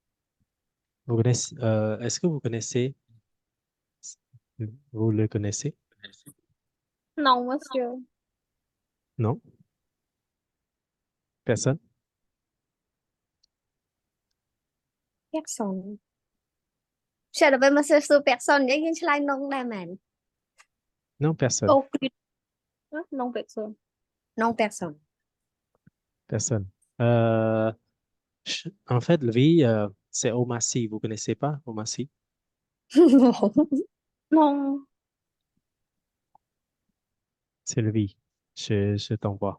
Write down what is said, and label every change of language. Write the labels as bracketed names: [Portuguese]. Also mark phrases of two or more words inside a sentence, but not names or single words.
[French] Est-ce que vous connaissez? Vous le connaissez? Non, monsieur. Non? Personne? Personne. [Khmer] Monsieur ដល់ពេលមកសួរ personne និយាយយើងឆ្លើយ non ដែរមែន [French] Non, personne. Aucune. Ah, non, personne. non personne Personne. En fait, lui, c'est Omassi. Vous connaissez pas Omassi? Non. C'est lui. Je t'envoie.